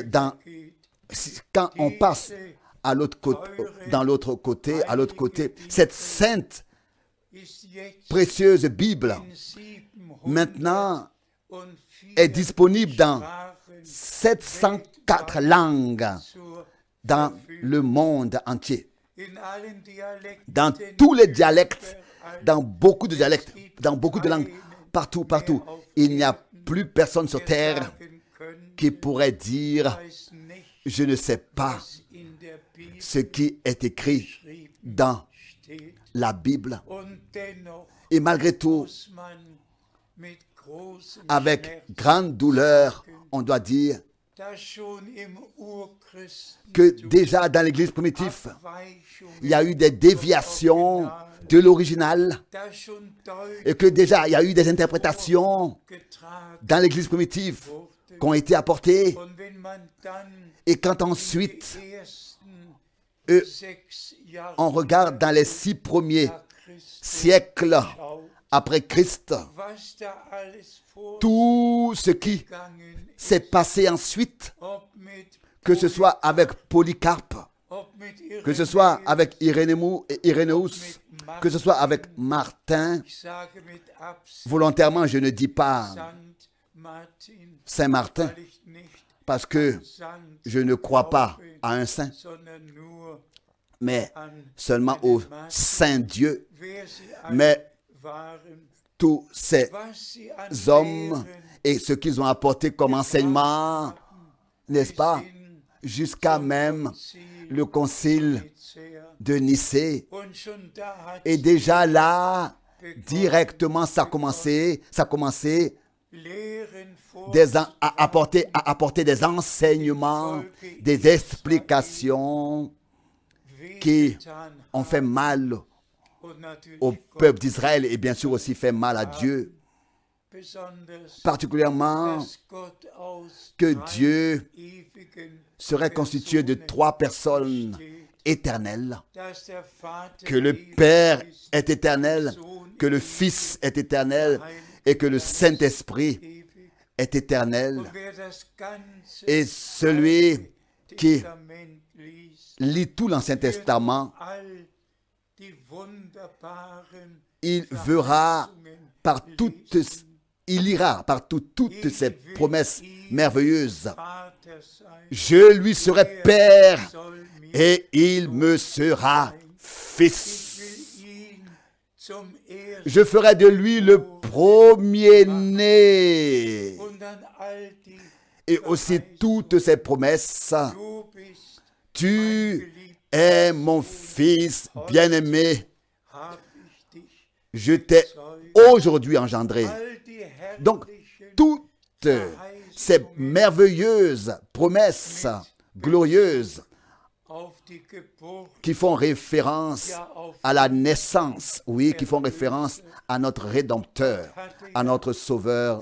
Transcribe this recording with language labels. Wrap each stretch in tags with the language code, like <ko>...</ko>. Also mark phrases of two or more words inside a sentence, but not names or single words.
<de>geht,</de> <fr>quand on passe à l'autre côté, dans l'autre côté, à l'autre côté, cette sainte,</fr> <de>ist jetzt</de> <fr>précieuse Bible</fr> <de>in 704</de> <fr>maintenant est disponible dans</fr> <de>Sprachen</de> <fr>704 langues</fr> <de>zur</de> <fr>dans le monde entier.</fr> <de>in allen Dialekten</de> <fr>Dans tous les dialectes, dans beaucoup de dialectes, dans beaucoup de langues, partout, partout. Il n'y a plus personne sur terre</fr> <de>sagen können,</de> <fr>qui pourrait dire</fr> <de>weiß nicht,</de> <fr>« Je ne sais pas</fr> <de>was in der Bibel</de> <fr>ce qui est écrit</fr> <de>geschrieben</de> <fr>dans</fr> <de>steht.</de> <fr>la Bible.</fr> <de>Und dennoch »</de> <fr>Et malgré tout,</fr> <de>muss man mit großem</de> <fr>avec</fr> <de>Schmerz</de> <fr>grande douleur, on doit dire</fr> <de>dass schon im Urchristentum</de> <fr>que déjà dans l'Église primitive,</fr> <de>Abweichungen,</de> <fr>il y a eu des déviations de l'original</fr> <de>dass schon</de> <fr>et que déjà il y a eu des interprétations</fr> <de>getragen</de> <fr>dans l'Église primitive</fr> <de>wurde.</de> <fr>qui ont été apportées.</fr> <de>Und wenn man dann</de> <fr>Et quand ensuite</fr> <de>die ersten</de> <fr>eux,</fr> <de>6 Jahre</de> <fr>on regarde dans les 6 premiers</fr> <de>nach Christus</de> <fr>siècles</fr> <de>schaut,</de> <fr>après Christ,</fr> <de>was da alles</de> <fr>tout ce qui</fr> <de>vorgegangen ist,</de> <fr>s'est passé ensuite,</fr> <de>ob mit</de> <fr>que ce soit avec Polycarpe,</fr> <de>ob mit</de> <fr>que ce soit Irenaeus, avec Irénéus, que ce soit avec Martin.</fr> <de>ich sage mit Absicht</de> <fr>Volontairement, je ne dis pas</fr> <de>Sankt Martin,</de> <fr>Saint-Martin</fr> <de>weil ich nicht</de> <fr>parce que</fr> <de>Sankt</de> <fr>je ne crois pas à un saint,</fr> <de>sondern nur</de> <fr>mais</fr> <de>an</de> <fr>seulement au Saint Dieu.</fr> <de>wer sie alle</de> <fr>Mais</fr> <de>waren,</de> <fr>tous ces</fr> <de>was sie an</de> <fr>hommes</fr> <de>Lehren</de> <fr>et ce qu'ils ont apporté comme enseignement, n'est-ce pas, jusqu'à même le concile Nicäa. de Nicée.</fr> <de>Und schon da hat</de> <fr>Et déjà là, directement, ça a commencé</fr> <de>Lehren vor</de> <fr>à apporter des enseignements, des explications qui</fr> <de>wehgetan</de> <fr>ont fait mal</fr> <de>und natürlich</de> <fr>au</fr> <de>Gott</de> <fr>peuple d'Israël et bien sûr aussi fait mal à Dieu,</fr> <de>besonders,</de> <fr>particulièrement</fr> <de>dass Gott aus</de> <fr>que 3 Dieu</fr> <de>ewigen</de> <fr>serait constitué de 3 personnes</fr> <de>besteht,</de> <fr>éternelles,</fr> <de>dass der Vater</de> <fr>que le</fr> <de>ewig</de> <fr>Père</fr> <de>ist,</de> <fr>est éternel, que le Fils est éternel et que le Saint-Esprit</fr> <de>ewig.</de> <fr>est éternel.</fr> <de>Und wer das ganze</de> <fr>Et celui qui</fr> <de>Testament liest,</de> <fr>lit tout l'Ancien Testament,</fr> <de>all die wunderbaren</de> <fr>il verra</fr> <de>Verheißungen</de> <fr>par toutes, il lira par toutes ces promesses merveilleuses.</fr> <de>Vater sein,</de> <fr>Je lui serai Père</fr> <de>soll mir</de> <fr>et il me sera Fils.</fr> <de>will ihn zum ersten</de> <fr>Je ferai de lui le premier-né.</fr> <de>und an all die</de> <fr>Et aussi toutes ces promesses.</fr> <de>du bist,</de> <fr>Tu es mon Fils bien-aimé.</fr> <de>hab ich dich.</de> <fr>Je t'ai aujourd'hui engendré.</fr> <de>All die</de> <fr>Donc,</fr> <de>herrlichen</de> <fr>toutes ces merveilleuses promesses glorieuses qui font référence à la naissance, oui, qui font référence à notre Rédempteur, à notre Sauveur.</fr>